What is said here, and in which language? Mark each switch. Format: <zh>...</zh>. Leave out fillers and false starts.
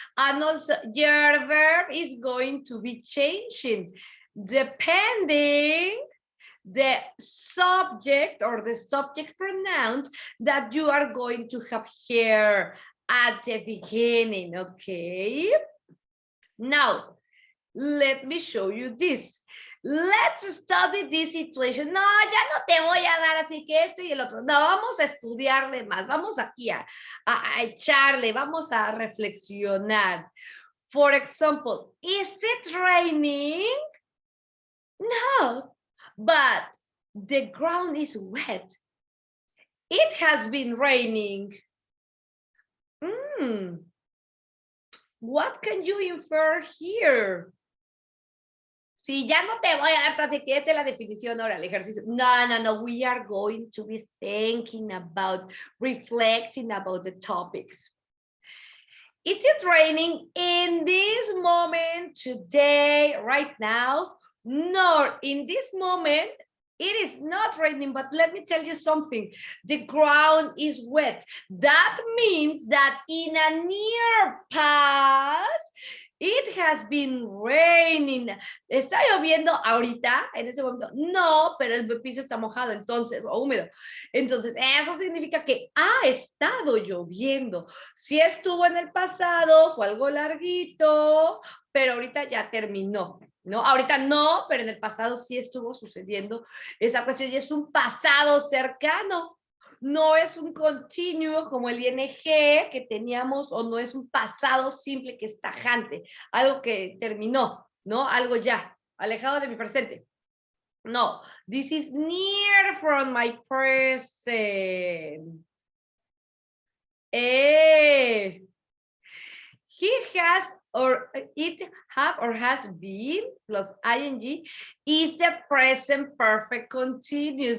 <en>And also your verb is going to be changing depending the subject or the subject pronoun that you are going to have here at the beginning, okay? Now, let me show you this. Let's study this situation.</en> <es>No, ya no te voy a dar así que esto y el otro. No, vamos a estudiarle más. Vamos aquí a echarle, vamos a reflexionar.</es> <en>For example, is it raining? No, but the ground is wet. It has been raining. What can you infer here?</en> <es>Si ya no te voy a dar tan que esta es la definición ahora, el ejercicio.</es> <en>No, we are going to be thinking about, reflecting about the topics. Is it raining in this moment, today, right now? No, in this moment, it is not raining, but let me tell you something. The ground is wet. That means that in a near past, it has been raining.</en> <es>¿Está lloviendo ahorita, en este momento? No, pero el piso está mojado, entonces, o húmedo. Entonces, eso significa que ha estado lloviendo. Si estuvo en el pasado, fue algo larguito, pero ahorita ya terminó, ¿no? Ahorita no, pero en el pasado sí estuvo sucediendo esa cuestión y es un pasado cercano. No es un continuo como el ing que teníamos, o no es un pasado simple que es tajante, algo que terminó, ¿no? Algo ya, alejado de mi presente.</es> <en>No, this is near from my present. He has or it have or has been plus ing is the present perfect continuous.</en>